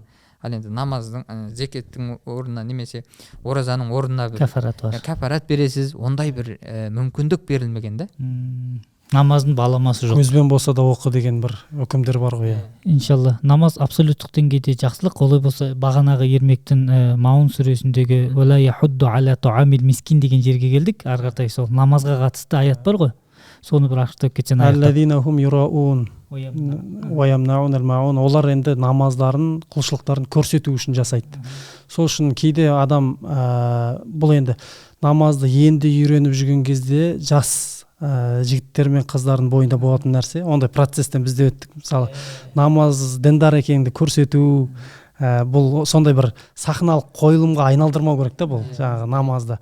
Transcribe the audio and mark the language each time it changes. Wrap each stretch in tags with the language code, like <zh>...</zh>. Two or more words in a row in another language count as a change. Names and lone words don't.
<kk>Ал енді намаздың, зекеттің орнына немесе оразаның орнына бір кәфарат бересіз, ондай бір мүмкіндік берілмеген да. Намаздың баламасы жоқ. Көзбен болса да оқы деген бір үкімдер бар ғой. Иншалла, намаз абсолюттық деңгейде жақсылық. Олай болса, бағанағы Ермектің Маун сүресіндегі</kk> <ar>«ولا يحض على طعام المسكين»</ar> <kk>деген жерге келдік. Ары қаратай сол намазға қатысты аят бар ғой. Соны бір ашықтап кетсең аяқтап.</kk> <ar>«الذين هم يراءون ويمنعون الماعون».</ar> <kk>Олар енді намаздарын, құлшылықтарын көрсету үшін жасайды. Сол үшін кейде адам бұл енді намазды енді үйреніп жүрген кезде жас жігіттер мен қыздардың бойында болатын нәрсе, ондай процесстен бізде өттік. Мысалы, намаз діндар екеніңді көрсету, бұл сондай бір сахналық қойылымға айналдырмау керек та бұл жаңағы намазды.</kk>